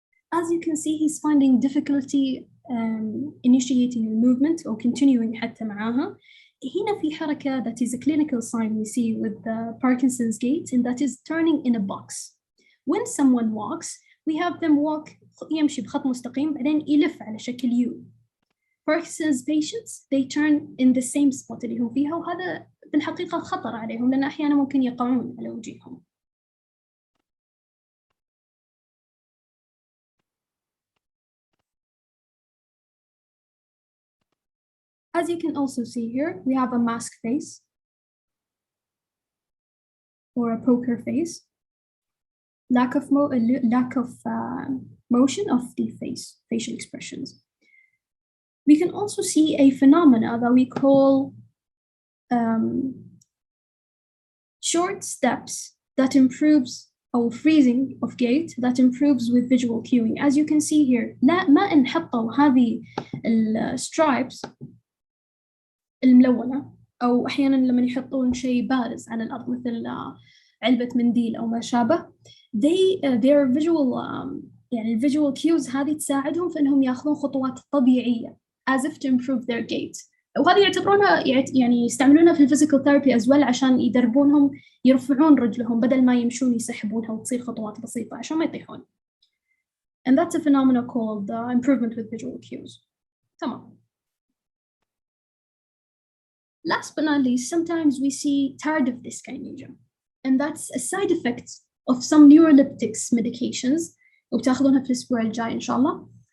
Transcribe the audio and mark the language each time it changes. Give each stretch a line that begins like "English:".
English: As you can see, he's finding difficulty initiating the movement or continuing
Arabic: حتى معاها. هنا في حركة
English: that is a clinical sign we see with the Parkinson's gait, and that is turning in a box. When someone walks, we have them walk
Arabic: يمشي بخط مستقيم بعدين يلف على شكل U.
English: Parkinson's patients, they turn in the same spot
Arabic: اللي هم فيها, وهذا بالحقيقة خطر عليهم لأن أحيانا ممكن يقعون على وجههم.
English: As you can also see here, we have a mask face or a poker face. Lack of motion of the face, facial expressions. We can also see a phenomena that we call short steps that improves, or freezing of gait that improves with visual cueing. As you can see here,
Arabic: ما نحطوا هذه السترايبس الملونة، أو أحياناً لما يحطون شيء بارز على الأرض مثل علبة منديل أو ما شابه.
English: their visual
Arabic: يعني
English: visual cues
Arabic: هذه تساعدهم في إنهم يأخذون خطوات طبيعية
English: as if to improve their gait.
Arabic: وهذه يعتبرونها يعني يستعملونها في الفيزيكال ثيرابي
English: as well
Arabic: عشان يدربونهم يرفعون رجلهم بدل ما يمشون يسحبونها وتصير خطوات بسيطة عشان ما يطيحون.
English: And that's a phenomenon called improvement with visual cues.
Arabic: تمام.
English: Last but not least, sometimes we see tardive dyskinesia, and that's a side effect of some neuroleptics medications
Arabic: وبتاخذونها في الأسبوع الجاي إن شاء الله.